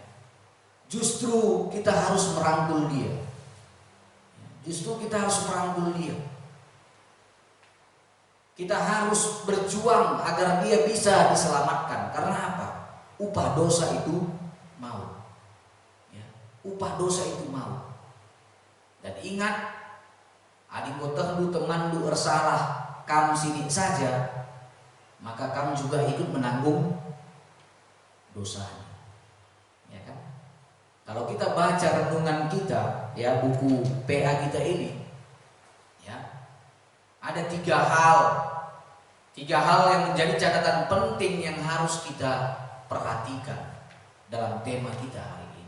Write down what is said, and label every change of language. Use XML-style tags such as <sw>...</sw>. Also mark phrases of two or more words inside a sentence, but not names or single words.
<id>Justru kita harus merangkul dia, justru kita harus merangkul dia. Kita harus berjuang agar dia bisa diselamatkan. Karena apa? Upah dosa itu maut ya. Upah dosa itu maut. Dan ingat,</id> <btx>adik botendu temandu ersalah</btx> <id>kamu sini saja, maka kamu juga ikut menanggung dosanya, ya kan? Kalau kita baca renungan kita, ya buku PA kita ini, ya ada tiga hal yang menjadi catatan penting yang harus kita perhatikan dalam tema kita hari ini.</id>